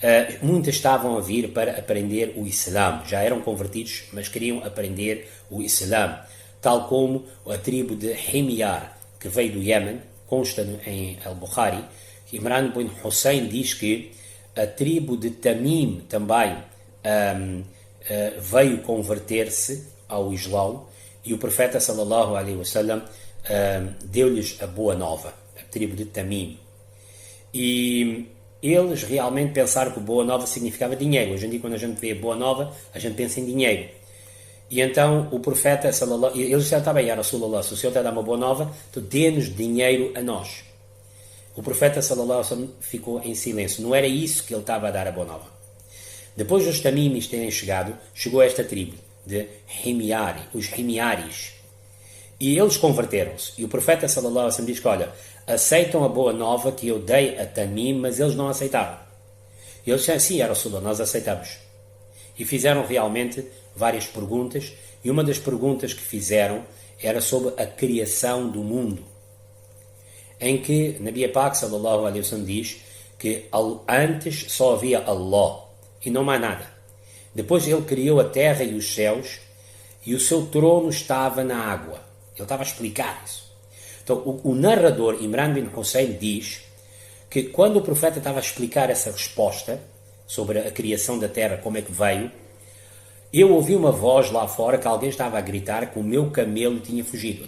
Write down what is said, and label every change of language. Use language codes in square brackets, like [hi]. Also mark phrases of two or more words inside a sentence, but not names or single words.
[pt] Muitas estavam a vir para aprender o Islã, já eram convertidos, mas queriam aprender o Islã, tal como a tribo de Himyar, que veio do Iêmen, consta em Al-Bukhari. Imran bin Hussein diz que a tribo de Tamim também veio converter-se ao Islão, e o profeta [ar] صلى الله عليه وسلم [pt] deu-lhes a boa nova, a tribo de Tamim. E eles realmente pensaram que boa nova significava dinheiro. Hoje em dia, quando a gente vê boa nova, a gente pensa em dinheiro. E então o profeta sallallahu, eles disseram: está bem, [ar] يا رسول الله, [pt] se o Senhor está a dar uma boa nova, então dê-nos dinheiro a nós. O profeta [ar] صلى الله عليه وسلم [pt] ficou em silêncio. Não era isso que ele estava a dar a boa nova. Depois dos Tamimis terem chegado, chegou esta tribo de Himyari, os Himyaris. E eles converteram-se. E o profeta [ar] صلى الله عليه وسلم [pt] diz que, olha, aceitam a boa nova que eu dei a Tamim, mas eles não aceitaram. E eles disseram: sim, [ar] يا رسول الله, [pt] nós aceitamos. E fizeram realmente várias perguntas, e uma das perguntas que fizeram era sobre a criação do mundo, em que Nabi Pak [ar] صلى الله عليه وسلم [pt] diz que antes só havia Allah e não mais nada. Depois ele criou a terra e os céus, e o seu trono estava na água. Ele estava a explicar isso. Então o narrador Imran bin Hussein diz que quando o profeta estava a explicar essa resposta sobre a criação da terra, como é que veio, eu ouvi uma voz lá fora que alguém estava a gritar que o meu camelo tinha fugido.